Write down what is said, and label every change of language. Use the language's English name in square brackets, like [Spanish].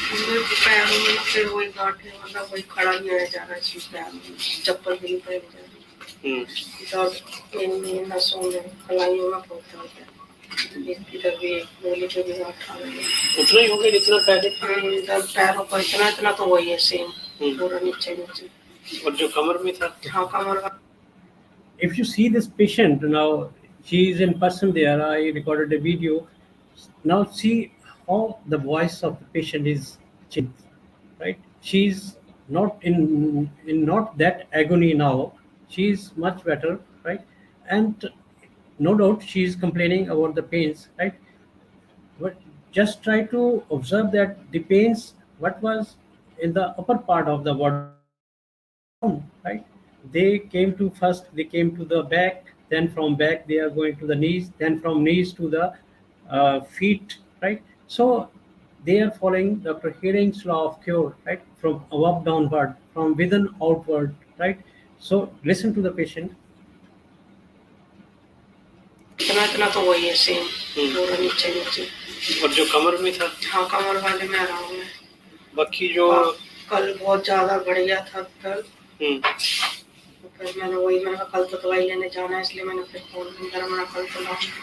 [Hindi] मेरे को पैरों में फिर वही गांठें वाला वही खड़ा नहीं आया जा रहा है, इस पैर में चप्पल भी नहीं पहन जा रही। दर्द इन नसों में, कलाइयों में बहुत दर्द है। इधर भी गोली पे भी गांठ आ रही है। उतना ही हो गया जितना पहले? इधर पैरों पर इतना तो वही है सेम, पूरा नीचे नीचे। और जो कमर में था? हाँ, कमर का। [English] If you see this patient now, she is in person there. I recorded a video. Now see how the voice of the patient is changed, right? She's not in not that agony now. She's much better, right? And no doubt she is complaining about the pains, right? But just try to observe that the pains, what was in the upper part of the body, down, right? They came to the back, then from back they are going to the knees, then from knees to the feet, right? So they are following Dr. Hering's law of cure, right? From above downward, from within outward, right? So listen to the patient. [Hindi] इतना तो वही है same, पूरा नीचे नीचे। और जो कमर में था? हाँ, कमर वाले में आराम है। बाकी जो कल बहुत ज्यादा बढ़ गया था दर्द। तो फिर मैंने कहा कल तो दवाई लेने जाना है, इसलिए मैंने फिर फोन करा, मैंने कल तो लाऊं।